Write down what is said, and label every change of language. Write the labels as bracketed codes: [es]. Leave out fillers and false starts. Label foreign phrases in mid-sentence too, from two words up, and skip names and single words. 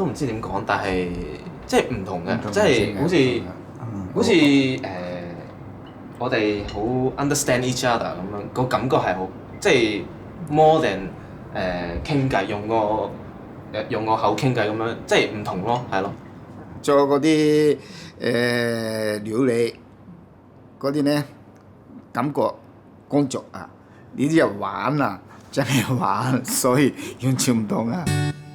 [yue] 唔知點講，但係即係唔同嘅，即係好似我哋好 [en] understand each other [yue] 咁樣，個感覺係好即係 [en] more than [yue] 傾偈，用個口傾偈咁樣，即係唔同咯，係咯。做嗰啲料理嗰啲咧，感覺工作啊，呢啲就玩啊，真係玩，所以完全唔同啊。